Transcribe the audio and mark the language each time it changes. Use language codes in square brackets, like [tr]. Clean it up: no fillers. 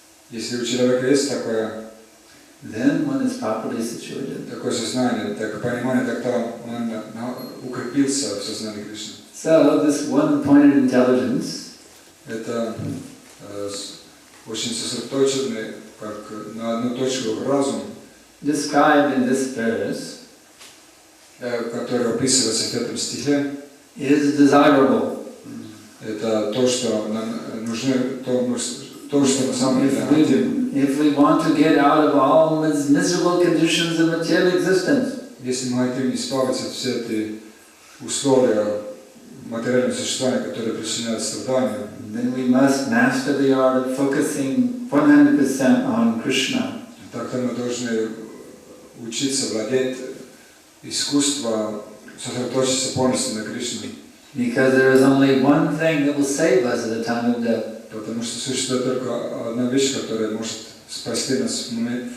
[ru] если у человека есть такое, [en] then one is properly situated. [ru] такое сознание, такое понимание, тогда он укрепился в сознании Кришны. [en] So this one-pointed intelligence [ru] Это очень сосредоточенный, как на одну точку разум, [en] described in this verse, [ru] который описывается в этом стихе, [en] is desirable. [ru] это то, что нам нужно, то, что на самом деле хотим. [en] If we want to get out of all miserable conditions of material existence, [ru] если мы хотим избавиться от все эти условия материального существования, которые причиняют страдания, [en] then we must master the art of focusing 100% on Krishna. [ru] Тогда мы должны учиться владеть искусством, сосредоточиться полностью на Кришне. [en] Because there is only one thing that will save us at the time of death. [ru] Потому что существует только одна вещь, которая может спасти нас в момент